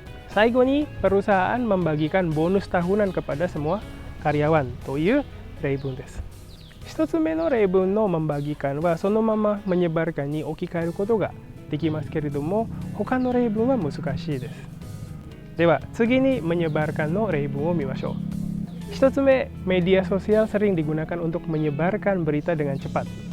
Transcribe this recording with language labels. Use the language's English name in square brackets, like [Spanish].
[Japanese] 最後に、 [Indonesian] perusahaan membagikan bonus tahunan kepada semua karyawan [Japanese] という例文です。一つ目の例文のmembagikanはそのままmenyebarkanに置き換えることができますけれども、他の例文は難しいです。では次にmenyebarkanの例文を見ましょう。一つ目、 [Indonesian] メディアソシアルsering digunakan untuk menyebarkan berita dengan cepat.